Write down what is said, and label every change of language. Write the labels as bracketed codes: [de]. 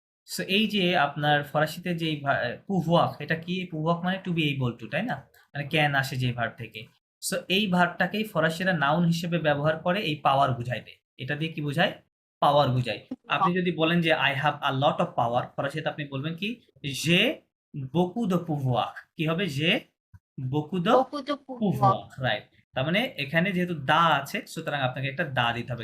[bn] So এই যে আপনার ফরাসিতে যে pouvoir, এটা কি? pouvoir মানে টু বি এবল টু, তাই না? মানে ক্যান আসে যে ভার্ব থেকে। সো এই ভার্বটাকেই ফরাসিরা নাউন হিসেবে ব্যবহার করে এই পাওয়ার বুঝাইতে। এটা দিয়ে কি বুঝায়? পাওয়ার বুঝায়। আপনি যদি বলেন যে I have a lot of power, ফরাসিতে আপনি বলবেন কি? [fr] j'ai beaucoup de pouvoir। [bn] কি হবে? [fr] j'ai beaucoup de beaucoup de pouvoir। [bn] pouvoir, right. তার মানে এখানে যেহেতু দা আছে, সুতরাং আপনাকে একটা দা দিতে হবে।